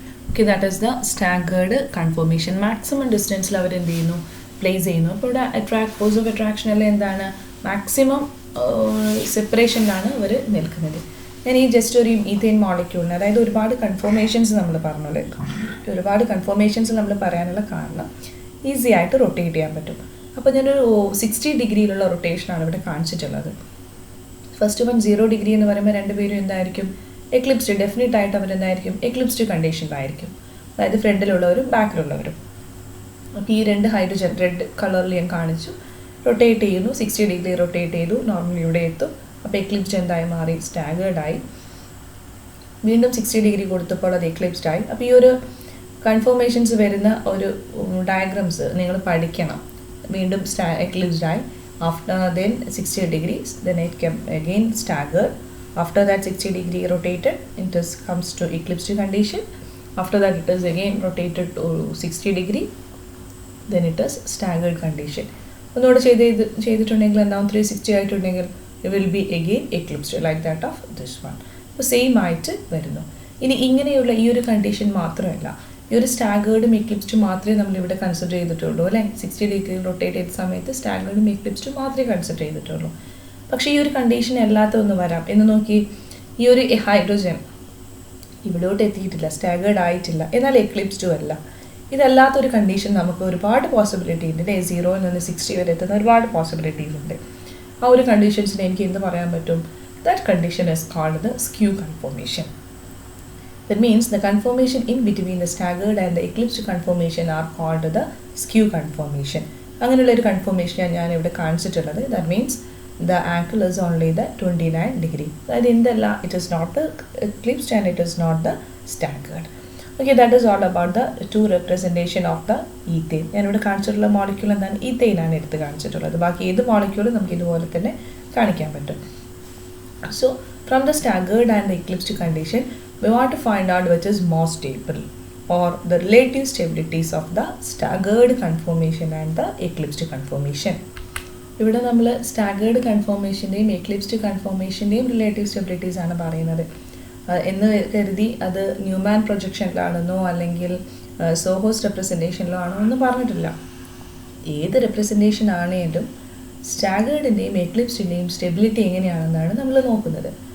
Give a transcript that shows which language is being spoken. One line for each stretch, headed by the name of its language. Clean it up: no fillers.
English: Okay, that is the staggered conformation.
Malayalam: Maximum distance അവർ എന്ത് ചെയ്യുന്നു, place ചെയ്യുന്നു. അപ്പോൾ ഇവിടെ ഫോഴ്സ് ഓഫ് അട്രാക്ഷൻ എല്ലാം എന്താണ്, മാക്സിമം സെപ്പറേഷനിലാണ് ഇവർ നിൽക്കുന്നത്. ഞാൻ ഈ ജസ്റ്റ് ഒരു ഈഥെയിൻ മോളിക്യൂളിന്, അതായത് ഒരുപാട് കൺഫോർമേഷൻസ് നമ്മൾ പറഞ്ഞോളൂ. ഒരുപാട് കൺഫോർമേഷൻസ് നമ്മൾ പറയാനുള്ള കാരണം ഈസി ആയിട്ട് റൊട്ടേറ്റ് ചെയ്യാൻ പറ്റും. അപ്പോൾ ഞാനൊരു 60 ഡിഗ്രിയിലുള്ള റൊട്ടേഷനാണ് ഇവിടെ കാണിച്ചിട്ടുള്ളത്. ഫസ്റ്റ് വൺ 0 ഡിഗ്രി എന്ന് പറയുമ്പോൾ രണ്ടുപേരും എന്തായിരിക്കും, എക്ലിപ്സ്ഡ്. ഡെഫിനറ്റ് ആയിട്ട് അവരെന്തായിരിക്കും, എക്ലിപ്സ്ഡ് കണ്ടീഷനിലായിരിക്കും. അതായത് ഫ്രണ്ടിലുള്ളവരും ബാക്കിലുള്ളവരും. അപ്പോൾ ഈ രണ്ട് ഹൈഡ്രജൻ റെഡ് കളറിൽ ഞാൻ കാണിച്ചു. റൊട്ടേറ്റ് ചെയ്യുന്നു, 60 ഡിഗ്രി റൊട്ടേറ്റ് ചെയ്തു, നോർമലി ഇവിടെ എത്തും. അപ്പോൾ എക്ലിപ്സ്ഡ് എന്തായി മാറി, സ്റ്റാഗേർഡായി. വീണ്ടും 60 ഡിഗ്രി കൊടുത്തപ്പോൾ അത് എക്ലിപ്സ്ഡ് ആയി. അപ്പോൾ ഈ ഒരു കൺഫോർമേഷൻസ് വരുന്ന ഒരു ഡയഗ്രാംസ് നിങ്ങൾ പഠിക്കണം. വീണ്ടും എക്ലിപ്സ്ഡ് ആയി.
English: After then 60 degrees, then it came again staggered. After that 60 degree rotated, it comes to eclipsed condition. After that it is again rotated to 60 degree, then it is staggered condition.
Malayalam: ഒന്നുകൂടെ ചെയ്തിട്ടുണ്ടെങ്കിൽ എന്താവും, 360 ആയിട്ടുണ്ടെങ്കിൽ
English: it will be again eclipsed like that of this one.
Malayalam: അപ്പോൾ same ആയിട്ട് വരുന്നു. ഇനി ഇങ്ങനെയുള്ള ഈ ഒരു കണ്ടീഷൻ മാത്രമല്ല, ഈ ഒരു സ്റ്റാഗേർഡും എക്ലിപ്സ്ഡും മാത്രമേ നമ്മളിവിടെ കൺസിഡർ ചെയ്തിട്ടുള്ളൂ അല്ലേ. 60 ഡിഗ്രി റൊട്ടേറ്റ് ചെയ്ത സമയത്ത് സ്റ്റാഗേർഡും എക്ലിപ്സ്ഡും മാത്രമേ കൺസിഡർ ചെയ്തിട്ടുള്ളൂ. പക്ഷേ ഈ ഒരു കണ്ടീഷൻ അല്ലാത്തൊന്ന് വരാം എന്ന് നോക്കി. ഈ ഒരു ഹൈഡ്രജൻ ഇവിടോട്ട് എത്തിയിട്ടില്ല, സ്റ്റാഗേർഡ് ആയിട്ടില്ല, എന്നാൽ എക്ലിപ്സ്ഡും അല്ല. ഇതല്ലാത്തൊരു കണ്ടീഷൻ നമുക്ക് ഒരുപാട് പോസിബിലിറ്റി ഉണ്ട് അല്ലേ. 0 നിന്ന് 60 വരെ എത്തുന്ന ഒരുപാട് പോസിബിലിറ്റീസ് ഉണ്ട്. ആ ഒരു കണ്ടീഷൻസിന് എനിക്ക് എന്ത് പറയാൻ പറ്റും,
English: That condition is called the skew conformation. That means the conformation in between the staggered and the eclipsed conformation are called the skew conformation.
Malayalam: അങ്ങനെയുള്ള ഒരു കൺഫോർമേഷൻ ഞാൻ ഇവിടെ കാണിച്ചിട്ടുള്ളത്.
English: That means the angle is only the 29 degree.
Malayalam: അതായത് എന്തല്ല,
English: it is not the eclipsed and it is not the staggered. Okay, that is all about the two representation of the ethane.
Malayalam: ഞാനിവിടെ കാണിച്ചിട്ടുള്ള molecule എന്താണ്, ethane ആണ് എടുത്ത് കാണിച്ചിട്ടുള്ളത്. ബാക്കി ഏത് മോളിക്യൂളും നമുക്ക് ഇതുപോലെ തന്നെ കാണിക്കാൻ പറ്റും.
English: So from the staggered and the eclipsed condition, we want to find out which is more stable or the relative stabilities of the staggered conformation and the eclipsed conformation.
Malayalam: ഇവിടെ നമ്മൾ സ്റ്റാഗേർഡ് കൺഫോർമേഷൻ്റെയും എക്ലിപ്സ്ഡ് കൺഫോർമേഷൻ്റെയും റിലേറ്റീവ് സ്റ്റെബിലിറ്റീസ് ആണ് പറയുന്നത്. എന്ന് കരുതി അത് Newman പ്രൊജക്ഷനിലാണെന്നോ അല്ലെങ്കിൽ സോഹോസ് റെപ്രസെൻറ്റേഷനിലോ ആണോ എന്ന് പറഞ്ഞിട്ടില്ല. ഏത് റെപ്രസെൻറ്റേഷൻ ആണെങ്കിലും സ്റ്റാഗേർഡിൻ്റെയും എക്ലിപ്സിൻ്റെയും സ്റ്റെബിലിറ്റി എങ്ങനെയാണെന്നാണ് നമ്മൾ നോക്കുന്നത്.